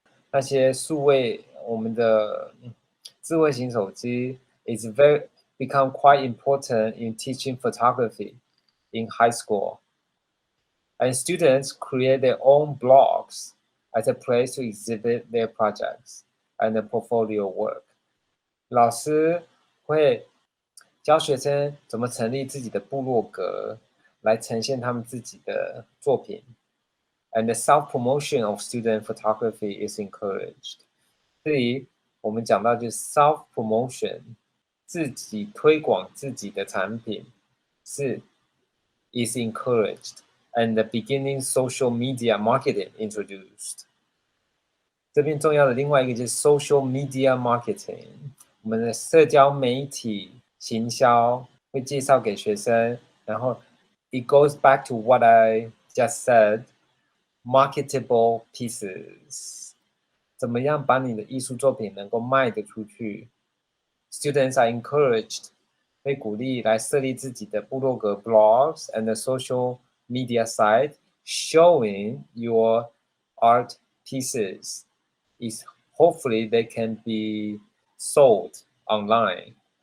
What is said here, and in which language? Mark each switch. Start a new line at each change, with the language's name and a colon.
Chinese: 那些我们的智慧型手机
English: is become quite important in teaching photography in high school. And students create their own blogs as a place to exhibit their projects and the portfolio work.
Chinese: 老師會教學生怎麼成立自己的部落格，來呈現他們自己的作品。
English: And the self-promotion of student photography is encouraged.
Chinese: 這裡我們講到就是 self-promotion， 自己推廣自己的產品
English: is encouraged. And the beginning social media marketing introduced.
Chinese: 這邊重要的另外一個就是 social media marketing， 我們的社交媒體行銷會介紹給學生，然後
English: it goes back to what I just said, marketable pieces，
Chinese: 怎麼樣把你的藝術作品能夠賣得出去。
English: Students are encouraged，
Chinese: 被鼓勵來設立自己的部落格
English: blogs and the social media site showing your art pieces is hopefully they can be sold online.